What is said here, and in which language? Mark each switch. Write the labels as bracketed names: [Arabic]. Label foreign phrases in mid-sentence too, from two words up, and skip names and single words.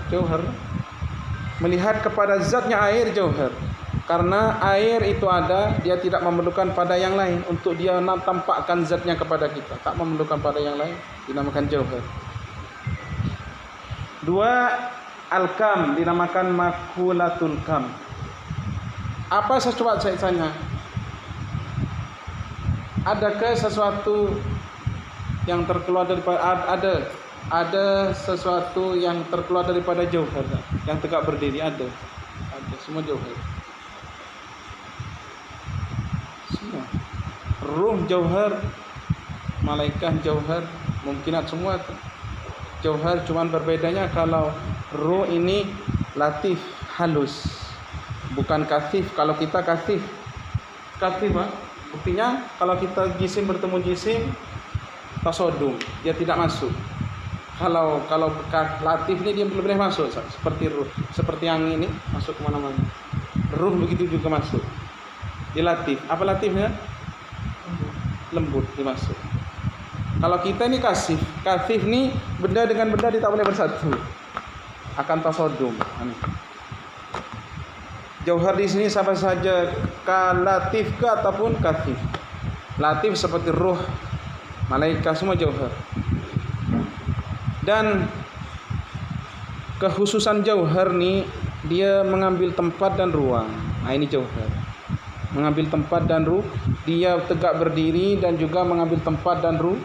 [Malay] Melihat kepada zatnya air jauhar. Karena air itu ada, dia tidak memerlukan pada yang lain untuk dia tampakkan zatnya kepada kita. Tak memerlukan pada yang lain, dinamakan jauhar. Dua, al-kam, dinamakan [Arabic] مقولة الكم. [Malay] Apa saya tanya? Adakah sesuatu yang terkeluar daripada ada sesuatu yang terkeluar daripada jauhar yang tegak berdiri? Ada semua jauhar. Semua. Ruh jauhar, malaikat jauhar, mungkinat semua jauhar, cuman berbedanya kalau ruh ini latif, halus, bukan kasif. Kalau kita kasif Pak, buktinya kalau kita jisim bertemu jisim tasodum, dia tidak masuk. Kalau latif ini dia boleh masuk, seperti ruh, seperti angin ini masuk kemana-mana. Ruh begitu juga masuk. Dia latif. Apa latifnya? Lembut, dimasuk. Kalau kita ini kasif ini benda dengan benda dia tak boleh bersatu, akan tasodum. Jauhar di sini sama saja latif ke ataupun kasif. Latif seperti ruh, malaikat, semua jauhar. Dan kekhususan jauhar ni dia mengambil tempat dan ruang. Nah, ini jauhar. Mengambil tempat dan ruh, dia tegak berdiri dan juga mengambil tempat dan ruang.